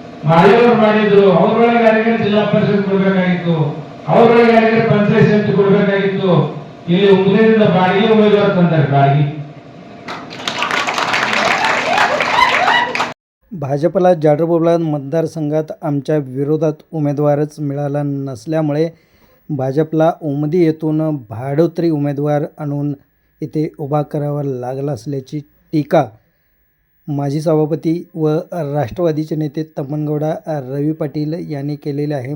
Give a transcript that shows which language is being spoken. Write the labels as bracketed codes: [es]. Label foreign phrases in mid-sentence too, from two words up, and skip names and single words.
[kn] ಮಾಳಿಯವರು ಮಾಡಿದ್ರು. ಅವರೊಳಗೆ ಯಾರಿಗೆ ಜಿಲ್ಲಾ ಪರಿಷತ್ ಕೊಡ್ಬೇಕಾಗಿತ್ತು, ಅವರೊಳಗೆ ಯಾರಿಗೆ ಪಂಚಾಯತ್ ಸಮಿತಿ ಕೊಡ್ಬೇಕಾಗಿತ್ತು. ಇಲ್ಲಿ ಉಮ್ಲೇದಿಂದ ಬಾಡಿಗೆ ಉಮೇದುವಾರ ತಂದಾರೆ. ಬಾಡಿಗೆ [mr] भाजपला जाडरबोबला मतदारसंघात आमच्या विरोधात उमेदवारच मिळाला नसल्यामुळे भाजपला उमदी येथून भाडोत्री उमेदवार आणून इथे उभा करावा लागला असल्याची टीका माजी सभापती व राष्ट्रवादीचे नेते तम्मनगौडा रवी पाटील यांनी केलेले आहे.